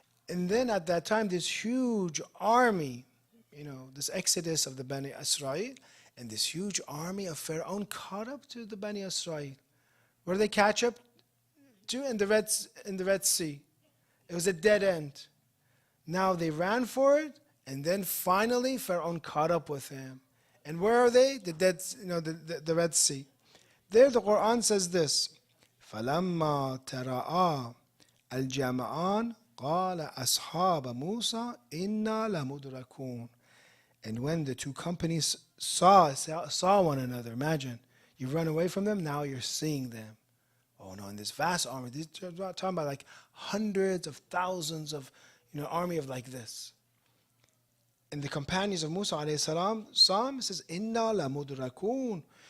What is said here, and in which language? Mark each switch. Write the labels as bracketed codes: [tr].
[en] And then at that time, this huge army, this exodus of the Bani Israel, and this huge army of Pharaoh caught up to the Bani Israel. Where did they catch up to? In the Red Sea. It was a dead end. Now they ran for it, and then finally Pharaoh caught up with him. And where are they? The Red Sea. There the Quran says this: [ar] فَلَمَّا تَرَآ الْجَمَعَانِ قَالَ أَصْحَابَ مُوسَى إِنَّا لَمُدْرَكُونَ. [en] And when the two companies saw one another, imagine, you run away from them, now you're seeing them. Oh no, in this vast army, we're talking about like hundreds of thousands of, army of like this. And the companions of Musa alayhi salam saw him, it says, Inna la mudrakun.